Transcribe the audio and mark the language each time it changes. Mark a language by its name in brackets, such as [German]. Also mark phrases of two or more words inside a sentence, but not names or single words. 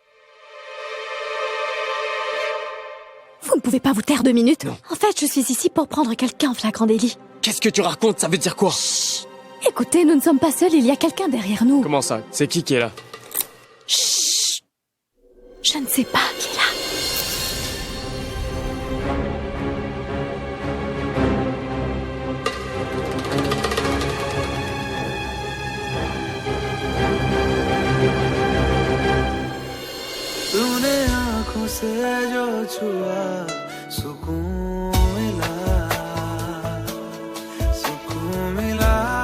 [French] Vous ne pouvez pas vous taire 2 minutes? Non. En fait, je suis ici pour prendre quelqu'un en flagrant délit. Qu'est-ce que tu racontes? Ça veut dire quoi? Chut! Écoutez, nous ne sommes pas seuls, il y a quelqu'un derrière nous. Comment ça? C'est qui est là? Chut! Je ne sais pas qui est là. [Hindi] तूने आंखों से जो छुआ सुकून मिला सुकून मिला